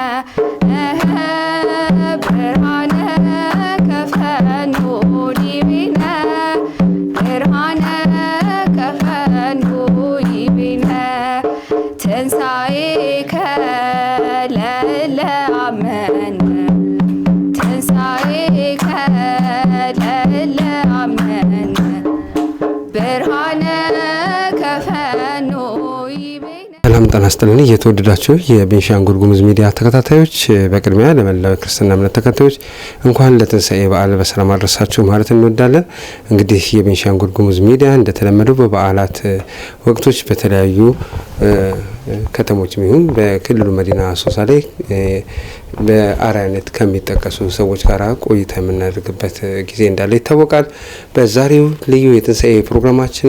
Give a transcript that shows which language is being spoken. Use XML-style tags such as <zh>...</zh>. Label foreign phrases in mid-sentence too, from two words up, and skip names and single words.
<gez>ብርሃነ ከፈኖ ዲቤነ ብርሃነ ከፈኖ ይቤነ ትንሣኤከ ለለአመነ ትንሣኤከ ለለአመነ ብርሃነ ከፈኖ ይቤነ።</gez> <am>ሰላም ጤና ይስጥልኝ። የተወደዳችሁ የቤንሻንጉል ጉሙዝ ሚዲያ ተከታታዮች፣ በቅድሚያ ለመላው ክርስትና እምነት ተከታዮች እንኳን ለትንሣኤ በዓል በሰላም አደረሳችሁ ማለት እንወዳለን። እንግዲህ የቤንሻንጉል ጉሙዝ ሚዲያ እንደተለመደው በበዓላት ወቅቶች በተለያዩ ከተሞችም ይሁን በክልሉ መዲና አሶሳ ላይ በአርአያነት ከሚጠቀሱ ሰዎች ጋር ቆይታ የምናደርግበት ጊዜ እንዳለ ይታወቃል። በዛሬው ልዩ የትንሣኤ ፕሮግራማችንም</am>